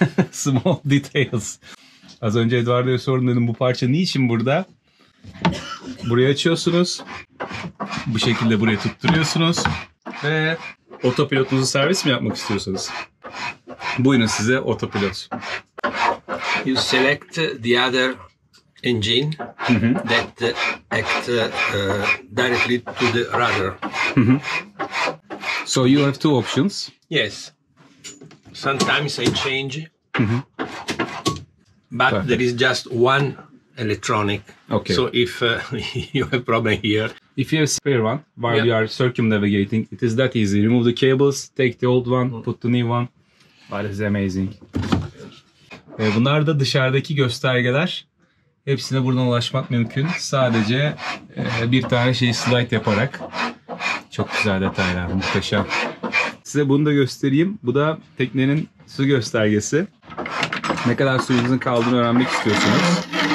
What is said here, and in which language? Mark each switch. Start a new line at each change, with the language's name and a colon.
English: Small details.
Turkish: Az önce Eduardo'ya sordum, dedim bu parça niçin burada? Burayı açıyorsunuz. Bu şekilde buraya tutturuyorsunuz. Ve otopilotunuzu servis mi yapmak istiyorsanız? Buyurun size otopilot.
English: You select the other engine that act directly to the rudder. So you have two options. Yes. Sometimes I change, but Perfect. there is just one electronic. Okay. So if you have problem here, If you have spare one while Yeah. you are circumnavigating, it is that easy. Remove the cables, take the old one, put the new one. That is amazing.
Turkish: Bunlar da dışarıdaki göstergeler. Hepsine buradan ulaşmak mümkün. Sadece bir tane slide yaparak. Çok güzel detaylar, muhteşem. Size bunu da göstereyim. Bu da teknenin su göstergesi. Ne kadar suyunuzun kaldığını öğrenmek istiyorsunuz.